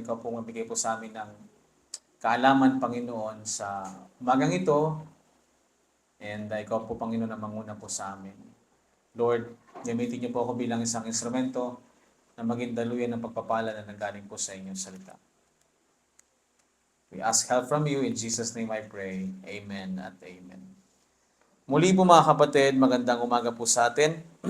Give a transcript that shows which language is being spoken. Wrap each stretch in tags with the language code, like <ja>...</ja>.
<tl>Ikaw po mabigay po sa amin ng kaalaman, Panginoon, sa umagang ito. And ikaw po, Panginoon, na manguna po sa amin. Lord, gamitin niyo po ako bilang isang instrumento na maging daluyan ng pagpapala na nanggaling po sa inyong salita.</tl> <en>We ask help from you. In Jesus' name I pray.</en> <tl>Amen at amen. Muli po, mga kapatid, magandang umaga po sa atin.</tl>